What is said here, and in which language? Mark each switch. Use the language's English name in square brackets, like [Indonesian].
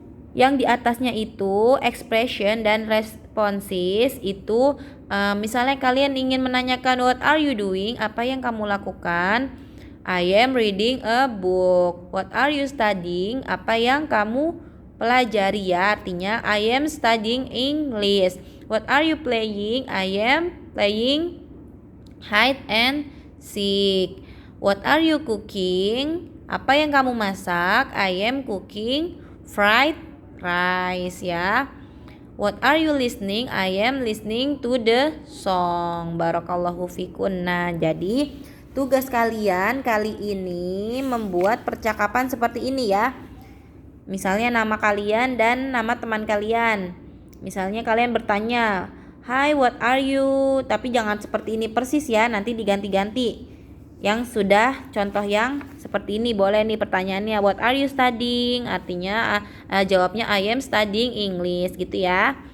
[Indonesian] Yang di atasnya itu expression dan responses itu misalnya kalian ingin menanyakan [English] what are you doing, [Indonesian] apa yang kamu lakukan? [English] I am reading a book. What are you studying? [Indonesian] Apa yang kamu pelajari ya. [English] Artinya I am studying English. What are you playing? I am playing hide and seek. What are you cooking? [Indonesian] Apa yang kamu masak? [English] I am cooking fried rice ya. What are you listening? I am listening to the song. [Arabic] Barakallahu fikun. [Indonesian] Nah, jadi tugas kalian kali ini membuat percakapan seperti ini ya. Misalnya nama kalian dan nama teman kalian. Misalnya kalian bertanya, [English] Hi, what are you? [Indonesian] Tapi jangan seperti ini persis ya, nanti diganti-ganti. Yang sudah contoh yang seperti ini boleh nih pertanyaannya, [English] what are you studying? [Indonesian] Artinya jawabnya [English] I am studying English [Indonesian] gitu ya.